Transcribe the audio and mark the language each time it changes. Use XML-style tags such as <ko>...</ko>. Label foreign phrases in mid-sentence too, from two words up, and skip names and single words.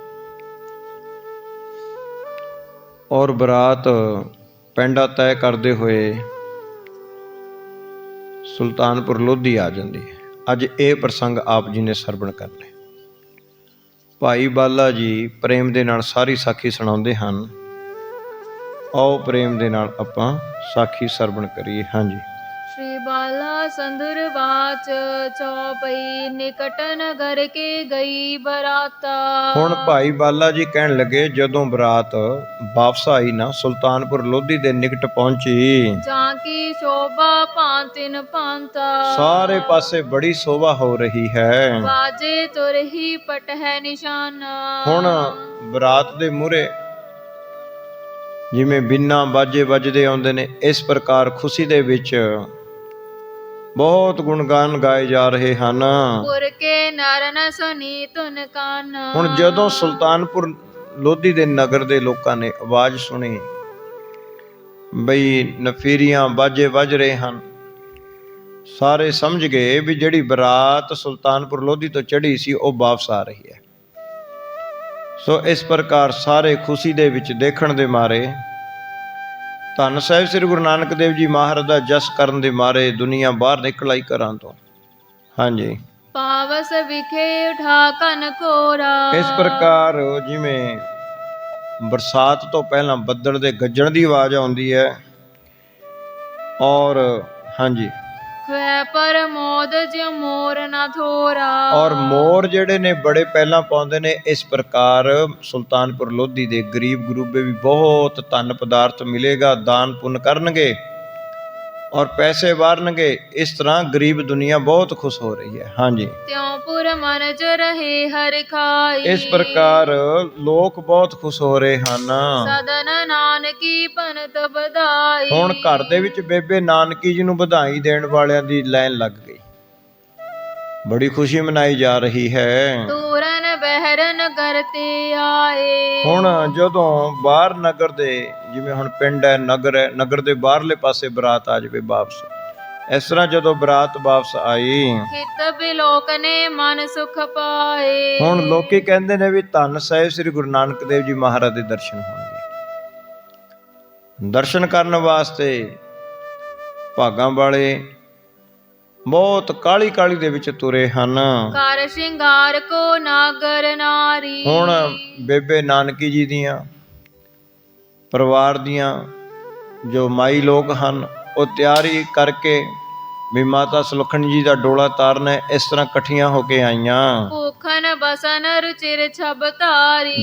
<pa>ਔਰ ਬਰਾਤ ਪੈਂਡਾ ਤੈਅ ਕਰਦੇ ਹੋਏ ਸੁਲਤਾਨਪੁਰ ਲੋਧੀ ਆ ਜਾਂਦੀ ਹੈ। ਅੱਜ ਇਹ ਪ੍ਰਸੰਗ ਆਪ ਜੀ ਨੇ ਸਰਵਣ ਕਰਨਾ। ਭਾਈ ਬਾਲਾ ਜੀ ਪ੍ਰੇਮ ਦੇ ਨਾਲ ਸਾਰੀ ਸਾਖੀ ਸੁਣਾਉਂਦੇ ਹਨ। ਆਓ ਪ੍ਰੇਮ ਦੇ ਨਾਲ ਆਪਾਂ ਸਾਖੀ ਸਰਵਣ ਕਰੀਏ। ਹਾਂਜੀ।</pa> <bra>श्री बाला संधुर बाच चौपई निकट नगर के गई बराता।</bra> <pa>ਹੁਣ ਭਾਈ ਬਾਲਾ ਜੀ ਕਹਿਣ ਲੱਗੇ, ਜਦੋਂ ਬਰਾਤ ਵਾਪਸ ਆਈ ਨਾ ਸੁਲਤਾਨਪੁਰ ਲੋਧੀ ਦੇ ਨਿਕਟ ਪਹੁੰਚੀ,</pa> <bra>जाकी शोभा पांतिन पांता।</bra> <pa>ਸਾਰੇ ਪਾਸੇ ਬੜੀ ਸ਼ੋਭਾ ਹੋ ਰਹੀ ਹੈ।</pa> <bra>बाजे तुरही पट है निशाना।</bra> <pa>ਹੁਣ ਬਰਾਤ ਦੇ ਮੂਹਰੇ ਜਿਵੇਂ ਬਿਨਾਂ ਬਾਜੇ ਵੱਜਦੇ ਆਉਂਦੇ ਨੇ, ਇਸ ਪ੍ਰਕਾਰ ਖੁਸ਼ੀ ਦੇ ਵਿੱਚ ਬਹੁਤ ਗੁਣਗਾਨ ਗਾਏ ਜਾ ਰਹੇ ਹਨ।</pa> <bra>पुर के नर न सुनी तुन कान।</bra> <pa>ਹੁਣ ਜਦੋਂ ਸੁਲਤਾਨਪੁਰ ਲੋਧੀ ਦੇ ਨਗਰ ਦੇ ਲੋਕਾਂ ਨੇ ਆਵਾਜ਼ ਸੁਣੀ ਬਈ ਨਫੀਰੀਆਂ ਬਾਜੇ ਵੱਜ ਰਹੇ ਹਨ, ਸਾਰੇ ਸਮਝ ਗਏ ਵੀ ਜਿਹੜੀ ਬਰਾਤ ਸੁਲਤਾਨਪੁਰ ਲੋਧੀ ਤੋਂ ਚੜ੍ਹੀ ਸੀ ਉਹ ਵਾਪਸ ਆ ਰਹੀ ਹੈ। ਸੋ ਇਸ ਪ੍ਰਕਾਰ ਸਾਰੇ ਖੁਸ਼ੀ ਦੇ ਵਿੱਚ ਦੇਖਣ ਦੇ ਮਾਰੇ, ਧੰਨ ਸਾਹਿਬ ਸ੍ਰੀ ਗੁਰੂ ਨਾਨਕ ਦੇਵ ਜੀ ਮਹਾਰਾਜ ਦਾ ਜਸ ਕਰਨ ਦੇ ਮਾਰੇ ਦੁਨੀਆ ਬਾਹਰ ਨਿਕਲ ਆਈ ਘਰਾਂ ਤੋਂ। ਹਾਂਜੀ।</pa> <bra>पावस विखे उठा कन कोरा।</bra> <pa>ਇਸ ਪ੍ਰਕਾਰ ਜਿਵੇਂ ਬਰਸਾਤ ਤੋਂ ਪਹਿਲਾਂ ਬੱਦਲ ਦੇ ਗੱਜਣ ਦੀ ਆਵਾਜ਼ ਆਉਂਦੀ ਹੈ ਔਰ ਹਾਂਜੀ</pa> <bra>ख्वै पर मोद ज्यों मोर न थोरा।</bra> <pa>ਔਰ ਮੋਰ ਜਿਹੜੇ ਨੇ ਬੜੇ ਪਹਿਲਾਂ ਪਾਉਂਦੇ ਨੇ। ਇਸ ਪ੍ਰਕਾਰ ਸੁਲਤਾਨਪੁਰ ਲੋਧੀ ਦੇ ਗਰੀਬ ਗਰੂਬੇ ਵੀ ਬਹੁਤ ਧਨ ਪਦਾਰਥ ਮਿਲੇਗਾ, ਦਾਨ ਪੁੰਨ ਕਰਨਗੇ ਔਰ ਪੈਸੇ ਵਾਰਨਗੇ। ਇਸ ਤਰ੍ਹਾਂ ਗਰੀਬ ਦੁਨੀਆ ਬਹੁਤ ਖੁਸ਼ ਹੋ ਰਹੀ ਹੈ। ਹਾਂਜੀ।</pa> <bra>त्यों पुर मन जो रहे हर खाई।</bra> <pa>ਇਸ ਪ੍ਰਕਾਰ ਲੋਕ ਬਹੁਤ ਖੁਸ਼ ਹੋ ਰਹੇ ਹਨ।</pa> <bra>सदन नानकी पनत बधाई।</bra> <pa>ਹੁਣ ਘਰ ਦੇ ਵਿੱਚ ਬੇਬੇ ਨਾਨਕੀ ਜੀ ਨੂੰ ਵਧਾਈ ਦੇਣ ਵਾਲਿਆਂ ਦੀ ਲਾਈਨ ਲੱਗ ਗਈ। ਬੜੀ ਖੁਸ਼ੀ ਮਨਾਈ ਜਾ ਰਹੀ ਹੈ।</pa> <bra>तूरन बहरन करते आए।</bra> <pa>ਹੁਣ ਜਦੋਂ ਬਾਹਰ ਨਗਰ ਦੇ, ਜਿਵੇਂ ਹੁਣ ਪਿੰਡ ਹੈ, ਨਗਰ ਦੇ ਬਾਹਰਲੇ ਪਾਸੇ ਬਰਾਤ ਆ ਜਾਵੇ ਵਾਪਸ, ਇਸ ਤਰ੍ਹਾਂ ਜਦੋਂ ਬਰਾਤ ਵਾਪਸ ਆਈ,</pa> <bra>हित बिलोक ने मन सुख पाए।</bra> <pa>ਹੁਣ ਲੋਕੀ ਕਹਿੰਦੇ ਨੇ ਵੀ ਧੰਨ ਸਾਹਿਬ ਸ੍ਰੀ ਗੁਰੂ ਨਾਨਕ ਦੇਵ ਜੀ ਮਹਾਰਾਜ ਦੇ ਦਰਸ਼ਨ ਹੋਣਗੇ। ਦਰਸ਼ਨ ਕਰਨ ਵਾਸਤੇ ਭਾਗਾਂ ਵਾਲੇ ਬਹੁਤ ਕਾਹਲੀ ਕਾਹਲੀ ਦੇ ਵਿੱਚ ਤੁਰੇ ਹਨ।</pa> <bra>कर श्रृंगार को नागर नारी।</bra> <pa>ਹੁਣ ਬੇਬੇ ਨਾਨਕੀ ਜੀ ਦੀਆਂ ਪਰਿਵਾਰ ਦੀਆਂ ਜੋ ਮਾਈ ਲੋਕ ਹਨ, ਉਹ ਤਿਆਰੀ ਕਰਕੇ ਵੀ ਮਾਤਾ ਸੁਲੱਖਣੀ ਜੀ ਦਾ ਡੋਲਾ ਤਾਰਨਾ ਹੈ, ਇਸ ਤਰ੍ਹਾਂ ਇਕੱਠੀਆਂ ਹੋ ਕੇ ਆਈਆਂ।</pa> <bra>ਭੂਖਨ ਬਸਨ ਰੁਚਿਰ ਛਬ ਤਾਰੀ।</bra>